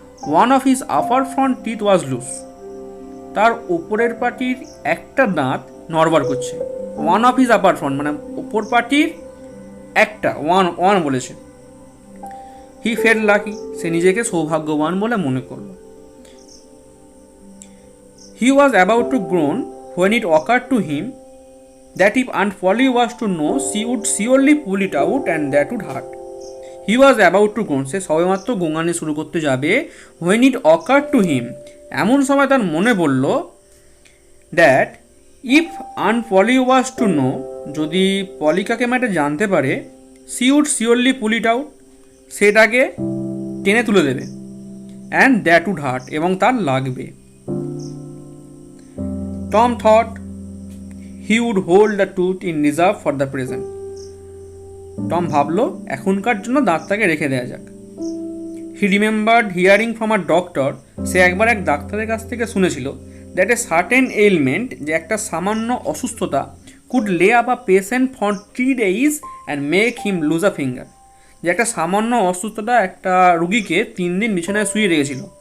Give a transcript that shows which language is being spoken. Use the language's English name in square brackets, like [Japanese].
[English] One of his upper front teeth was loose. [Bangla] তার ওপরের পাটির একটা দাঁত নড়বড় করছে। [English] one of his upper front [Bangla] মানে ওপর পাটির একটা, [English] One বলেছে। He felt lucky, [Bangla] সে নিজেকে সৌভাগ্যবান বলে মনে করলো। [English] He was about to groan when it occurred to him that if Aunt Polly was to know, she would surely pull it out and that would hurt. He was about to go, [Bangla] সে সবেমাত্র গোঙানি শুরু করতে যাবে। [English] when it occurred to him, [Bangla] এমন সময় তার মনে পড়ল [English] that if Aunt Polly was to know, [Bangla] যদি পলি কাকিমা এটা জানতে পারে, [English] she would surely pull it out, [Bangla] সেটাকে টেনে তুলে দেবে, [English] and that would hurt, [Bangla] এবং তার লাগবে। [English] Tom thought he would hold the tooth in reserve for the present. [Bangla] Tom ভাবলো এখনকার জন্য দাঁতটাকে রেখে দেওয়া যাক। [English] he remembered hearing from a doctor, [Bangla] সে একবার এক ডাক্তারের কাছ থেকে শুনেছিল [English] that a certain element, [Bangla] যে একটা সামান্য অসুস্থতা, [English] could lay up a patient for 3 days and make him lose a finger, [Bangla] যে একটা সামান্য অসুস্থতা একটা রুগীকে 3 দিন বিছানায় শুয়ে রেখেছিল